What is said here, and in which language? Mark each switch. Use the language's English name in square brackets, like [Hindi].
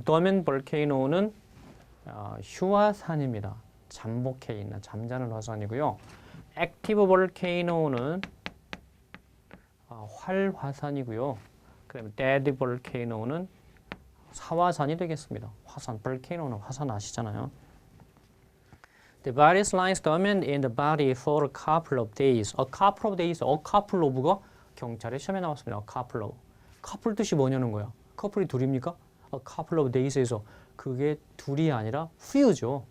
[Korean] dormant volcano는 휴화산입니다. 잠복해 있는 잠자는 화산이고요. active volcano는 활화산이고요. 그다음에 dead volcano는 사화산이 되겠습니다. 화산, volcano는 화산 아시잖아요. [English] The virus lies dormant in the body for a couple of days. A couple of days, a couple of가 [Korean] 경찰에 시험에 나왔습니다. couple of. couple 뜻이 뭐냐는 거야. 커플이 둘입니까? [English] A couple of days [Korean] 에서 그게 둘이 아니라 few죠.